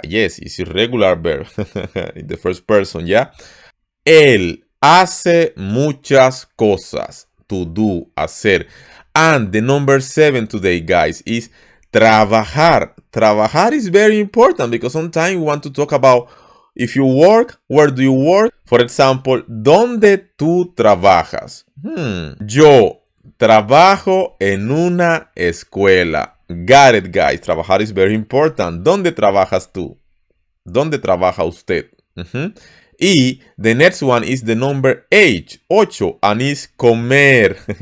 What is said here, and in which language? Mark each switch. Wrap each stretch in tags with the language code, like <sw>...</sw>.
<en>Yes, it's a regular verb in the first person,</en> <es>Él hace muchas cosas.</es> <en>To do, hacer. And the number 7 today, guys, is trabajar. Trabajar is very important because sometimes we want to talk about if you work, where do you work? For example,</en> <es>¿dónde tú trabajas? Yo trabajo en una escuela.</es> <en>Got it, guys. Trabajar is very important.</en> <es>¿Dónde trabajas tú? ¿Dónde trabaja usted?</es> <en>Y the next one is the number 8, and is comer.</en>